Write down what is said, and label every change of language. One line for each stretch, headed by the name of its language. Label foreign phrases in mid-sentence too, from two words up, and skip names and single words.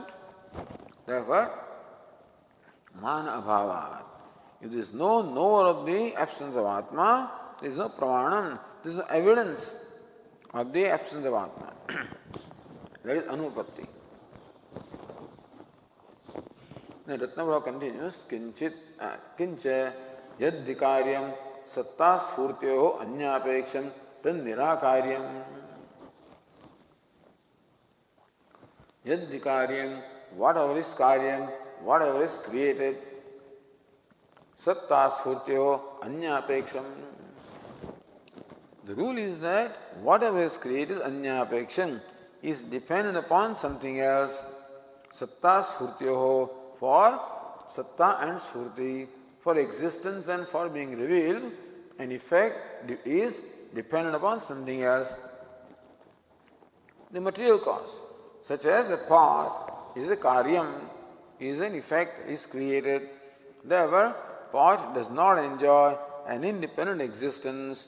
Sanskrit: Therefore, मान अभावात्.
English: If there is no knower of the absence of Atma, there is no pramanam, there is no evidence of the absence of Atma. That is anupatti. Then Ratnavara continues,
Sanskrit: किञ्च यद्धिकार्यं सत्ता स्फूर्त्योः अन्यापेक्षं तन् निराकार्यम्. Yaddikaryam,
English: whatever is karyam, whatever is created,
Sanskrit: सत्ता स्फूर्त्योः अन्यापेक्षम्.
English: The rule is that whatever is created, anyapeksham, is dependent upon something else.
Sanskrit: सत्ता स्फूर्त्योः,
English: for satta and sphurti, for existence and for being revealed, an effect is dependent upon something else. The material cause, such as a pot, is a karyam, is an effect, is created. Therefore, pot does not enjoy an independent existence.